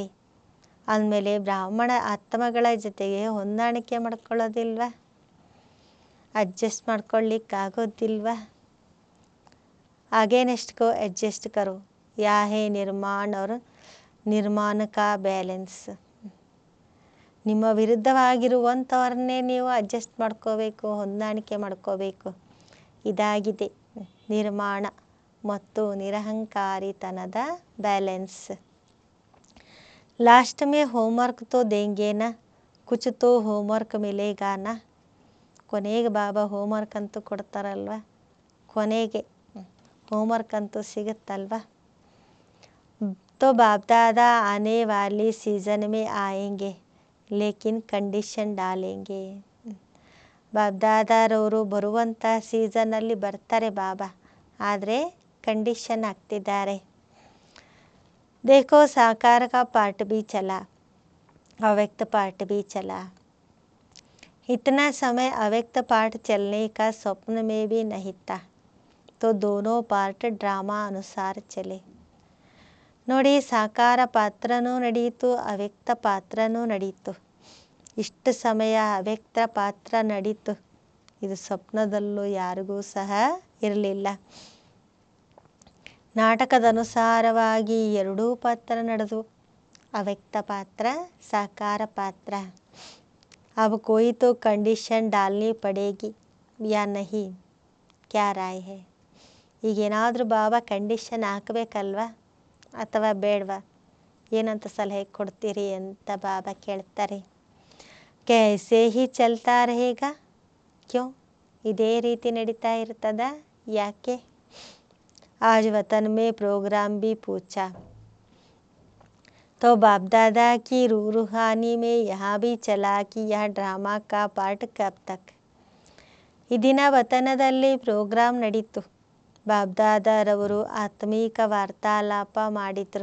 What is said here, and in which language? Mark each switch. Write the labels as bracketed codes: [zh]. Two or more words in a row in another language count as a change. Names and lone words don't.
[kn] ಆದಮೇಲೆ ಬ್ರಾಹ್ಮಣ ಆತ್ಮಗಳ ಜೊತೆಗೆ ಹೊಂದಾಣಿಕೆ ಮಾಡ್ಕೊಳ್ಳೋದಿಲ್ವ, ಅಡ್ಜಸ್ಟ್ ಮಾಡ್ಕೊಳ್ಳಿಕ್ಕಾಗೋದಿಲ್ವ. [hi] अगेंस्ट को एडजस्ट करो, या है निर्माण और निर्माण का बैलेंस. [kn] ನಿಮ್ಮ ವಿರುದ್ಧವಾಗಿರುವಂಥವ್ರನ್ನೇ ನೀವು ಅಡ್ಜಸ್ಟ್ ಮಾಡ್ಕೋಬೇಕು, ಹೊಂದಾಣಿಕೆ ಮಾಡ್ಕೋಬೇಕು. ಇದಾಗಿದೆ ನಿರ್ಮಾಣ ಮತ್ತು ನಿರಹಂಕಾರಿತನದ ಬ್ಯಾಲೆನ್ಸ್. [hi] लास्ट में होमवर्क तो देंगे ना, कुछ तो होमवर्क मिलेगा ना. [kn] ಕೊನೆಗೆ ಬಾಬಾ ಹೋಮ್ವರ್ಕ್ ಅಂತೂ ಕೊಡ್ತಾರಲ್ವ, ಕೊನೆಗೆ ಹೋಮ್ವರ್ಕ್ ಅಂತೂ ಸಿಗುತ್ತಲ್ವ. [hi] तो बाप दादा आने वाली सीज़न में आएंगे, लेकिन कंडीशन डालेंगे. [kn] ಬಾಪ್ ದಾದಾರವರು ಬರುವಂಥ ಸೀಸನ್ನಲ್ಲಿ ಬರ್ತಾರೆ ಬಾಬಾ, ಆದರೆ ಕಂಡೀಷನ್ ಹಾಕ್ತಿದ್ದಾರೆ. [hi] देखो साकार का पार्ट भी चला, अव्यक्त पार्ट भी चला. इतना समय अव्यक्त पार्ट चलने का स्वप्न में भी नहीं था. तो दोनों पार्ट ड्रामा अनुसार चले. [kn] ನೋಡಿ, ಸಾಕಾರ ಪಾತ್ರನೂ ನಡೀತು, ಅವ್ಯಕ್ತ ಪಾತ್ರನೂ ನಡೀತು. ಇಷ್ಟು ಸಮಯ ಅವ್ಯಕ್ತ ಪಾತ್ರ ನಡೀತು. ಇದು ಸ್ವಪ್ನದಲ್ಲೂ ಯಾರಿಗೂ ಸಹ ಇರಲಿಲ್ಲ. ನಾಟಕದ ಅನುಸಾರವಾಗಿ ಎರಡೂ ಪಾತ್ರ ನಡೆದು, ಅವ್ಯಕ್ತ ಪಾತ್ರ, ಸಾಕಾರ ಪಾತ್ರ. [hi] अब कोई तो कंडीशन डालनी पड़ेगी या नहीं, क्या राय है? [kn] ಈಗೇನಾದರೂ ಬಾಬಾ ಕಂಡೀಷನ್ ಹಾಕಬೇಕಲ್ವ ಅಥವಾ ಬೇಡವಾ, ಏನಂತ ಸಲಹೆ ಕೊಡ್ತೀರಿ ಅಂತ ಬಾಬಾ ಕೇಳ್ತಾರೆ. [hi] कैसे ही चलता रहेगा, क्यों? [kn] ಇದೇ ರೀತಿ ನಡೀತಾ ಇರ್ತದ, ಯಾಕೆ? [hi] आज वतन में प्रोग्राम भी पूछा तो बाप दादा की रूहानी में यहाँ भी चला कि यह ड्रामा का पार्ट कब तक. [kn] ಈ ದಿನ ವತನದಲ್ಲಿ ಪ್ರೋಗ್ರಾಮ್ ನಡೀತು. ಬಾಬ್ದಾದಾರವರು ಆತ್ಮೀಕ ವಾರ್ತಾಲಾಪ ಮಾಡಿದರು.